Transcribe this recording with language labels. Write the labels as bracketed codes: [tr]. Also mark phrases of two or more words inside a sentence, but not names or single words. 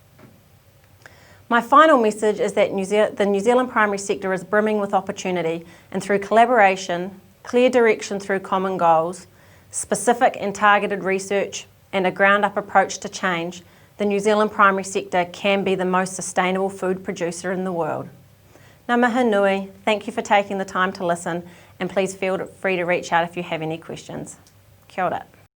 [en] My final message is that the New Zealand primary sector is brimming with opportunity, and through collaboration, clear direction through common goals, specific and targeted research and a ground-up approach to change, the New Zealand primary sector can be the most sustainable food producer in the world. [mi] Ngā mihi nui, [en] thank you for taking the time to listen, and please feel free to reach out if you have any questions. [mi] Kia ora.